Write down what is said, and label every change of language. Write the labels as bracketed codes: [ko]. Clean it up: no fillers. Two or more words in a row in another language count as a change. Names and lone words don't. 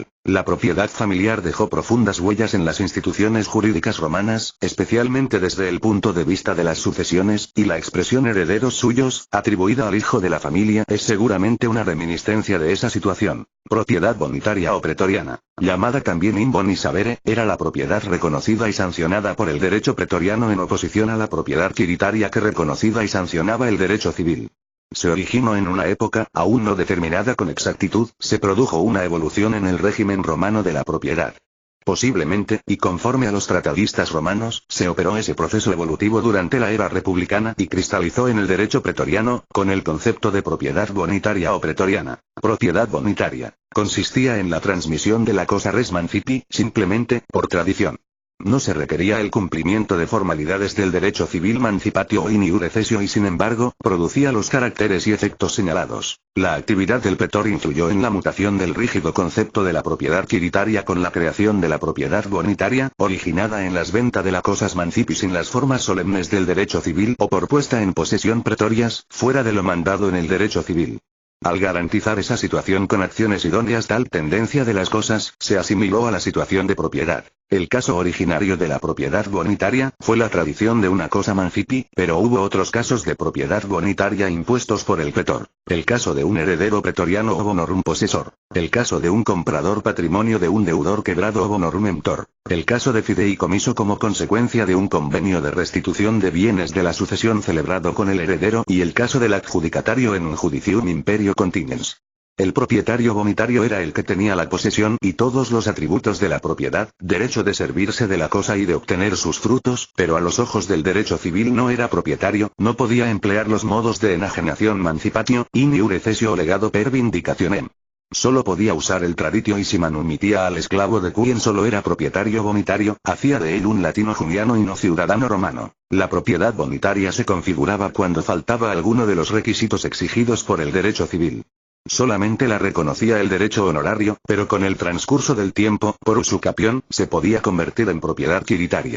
[es] La propiedad familiar dejó profundas huellas en las instituciones jurídicas romanas, especialmente desde el punto de vista de las sucesiones, y la expresión herederos suyos, atribuida al hijo de la familia, es seguramente una reminiscencia de esa situación. Propiedad bonitaria o pretoriana, llamada también [la] in bonis habere, [es] era la propiedad reconocida y sancionada por el derecho pretoriano en oposición a la propiedad quiritaria que reconocida y sancionaba el derecho civil. Se originó en una época, aún no determinada con exactitud, se produjo una evolución en el régimen romano de la propiedad. Posiblemente, y conforme a los tratadistas romanos, se operó ese proceso evolutivo durante la era republicana y cristalizó en el derecho pretoriano, con el concepto de propiedad bonitaria o pretoriana. Propiedad bonitaria consistía en la transmisión de la cosa res mancipi, simplemente, por tradición. No se requería el cumplimiento de formalidades del derecho civil mancipatio o [la] in iure cessio [es] y sin embargo, producía los caracteres y efectos señalados. La actividad del pretor influyó en la mutación del rígido concepto de la propiedad quiritaria con la creación de la propiedad bonitaria, originada en las ventas de la cosas mancipi sin las formas solemnes del derecho civil o por puesta en posesión pretorias, fuera de lo mandado en el derecho civil. Al garantizar esa situación con acciones idóneas, tal tendencia de las cosas se asimiló a la situación de propiedad. El caso originario de la propiedad bonitaria fue la tradición de una cosa mancipi, pero hubo otros casos de propiedad bonitaria impuestos por el pretor. El caso de un heredero pretoriano o [la] bonorum possessor. [es] El caso de un comprador patrimonio de un deudor quebrado o [la] bonorum emptor. [es] El caso de fideicomiso como consecuencia de un convenio de restitución de bienes de la sucesión celebrado con el heredero y el caso del adjudicatario en un [la] judicium imperio continens. [es] El propietario bonitario era el que tenía la posesión y todos los atributos de la propiedad, derecho de servirse de la cosa y de obtener sus frutos, pero a los ojos del derecho civil no era propietario, no podía emplear los modos de enajenación mancipatio, [la] in iure cessio [es] o legado [la] per vindicationem. [es] Solo podía usar el traditio y si manumitía al esclavo de quien solo era propietario bonitario, hacía de él un latino juniano y no ciudadano romano. La propiedad bonitaria se configuraba cuando faltaba alguno de los requisitos exigidos por el derecho civil. Solamente la reconocía el derecho honorario, pero con el transcurso del tiempo, por usucapión, se podía convertir en propiedad quiritaria.